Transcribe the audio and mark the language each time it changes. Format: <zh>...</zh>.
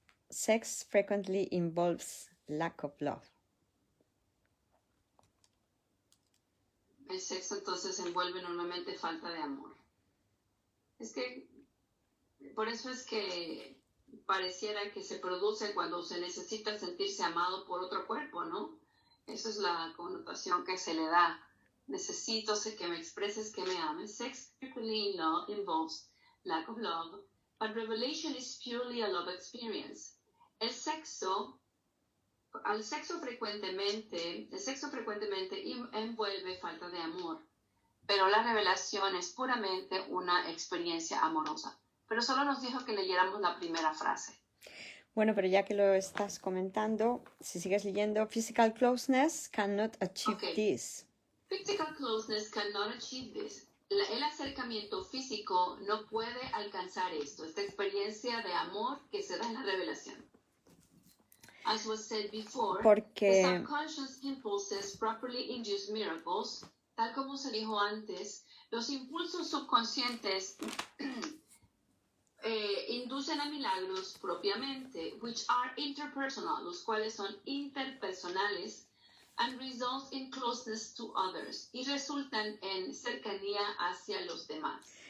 <en>Sex frequently involves lack of love.</en> <es>El sexo entonces envuelve normalmente falta de amor. Es que, por eso es que pareciera que se produce cuando se necesita sentirse amado por otro cuerpo, ¿no? Esa es la connotación que se le da. Necesito que me expreses que me ames.</es> <en>Sex frequently involves lack of love, but revelation is purely a love experience.</en> <es>El sexo frecuentemente envuelve falta de amor, pero la revelación es puramente una experiencia amorosa. Pero solo nos dijo que leyéramos la primera frase. Bueno, pero ya que lo estás comentando, si sigues leyendo,</es> <en>physical closeness cannot achieve this. Physical closeness cannot achieve this.</en> <es>El acercamiento físico no puede alcanzar esta experiencia de amor que se da en la revelación.</es> <en>As was said before, the subconscious impulses properly induce miracles.</en> <es>Tal como se dijo antes, los impulsos subconscientes inducen a milagros propiamente,</es> <en>which are interpersonal,</en> <es>los cuales son interpersonales,</es> <en>and results in closeness to others,</en> <es>y resultan en cercanía hacia los demás.</es>